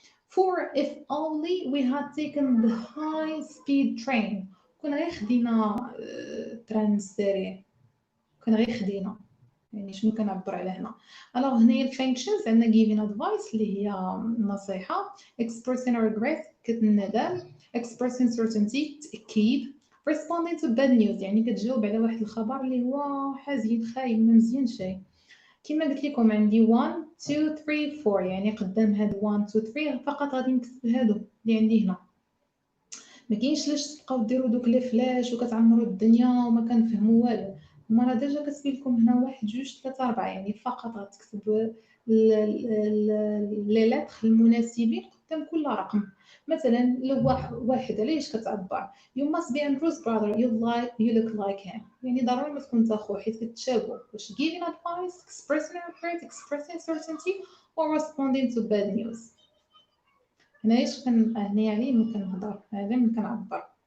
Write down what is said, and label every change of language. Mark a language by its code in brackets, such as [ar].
[en] For if only we had taken the high speed train. [ar] كنا غير خدينا تران سريع. كنا غير خدينا. يعني شنو كنعبر على هنا؟ alors هنايا الفانكشنز عندنا giving advice اللي هي نصيحة، expressing regret كتندم، expressing certainty تأكيد، [en] responding to bad news [ar] يعني كتجاوب على واحد الخبر اللي هو حزين خايب ما مزيانش شي. كما قلت لكم عندي 1 2 3 4 يعني قدام هاد 1 2 3 فقط غادي نكتب هادو اللي عندي هنا. ما كاينش لاش تبقاو ديروا دوك لي فلاش وكتعمروا الدنيا وما كنفهموا والو. المره ديجا كتبين لكم هنا 1 2 3 4 يعني فقط غتكتب لي لتر المناسبين قدام كل رقم. مثلا لو واحد علاش كتعبر [en] you must be Andrew's brother you look like him [ar] يعني ضروري ما تكون اخو حيت كتشابهوا واش [en] giving advice expressing regret expressing certainty or responding to bad news. [ar] هنايا هنايا عليه ملي كنهضر هذا ملي كنعبر.